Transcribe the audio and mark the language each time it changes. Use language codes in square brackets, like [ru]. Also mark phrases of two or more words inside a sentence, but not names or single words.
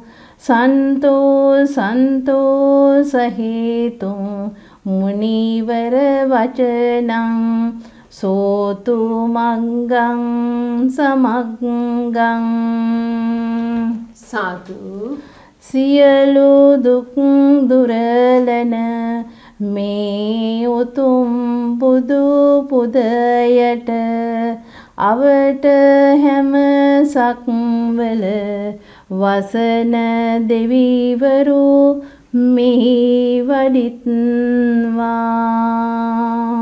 [pi] සන්තෝ සහේතු මුනිවර වචනං සෝතු මංගං සමග්ගං. [si] සාදු. සියලු දුක් දුරලන මේ උතුම් බුදු පුදයට අවට හැම සක්වල වසන දෙවිවරු මෙහි වඩිත්වා.